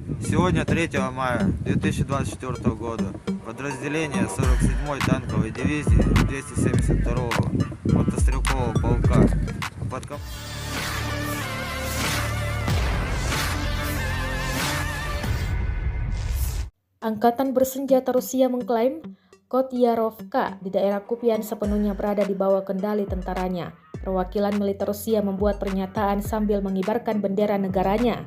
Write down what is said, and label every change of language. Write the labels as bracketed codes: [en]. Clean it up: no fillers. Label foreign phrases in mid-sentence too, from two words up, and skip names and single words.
[ru] Сегодня, 3 мая 2024 года, подразделение 47-й танковой дивизии 272-го мотострелкового полка под [id] Angkatan bersenjata Rusia mengklaim Kotyarovka di daerah Kupian sepenuhnya berada di bawah kendali tentaranya. Perwakilan militer Rusia membuat pernyataan sambil mengibarkan bendera negaranya.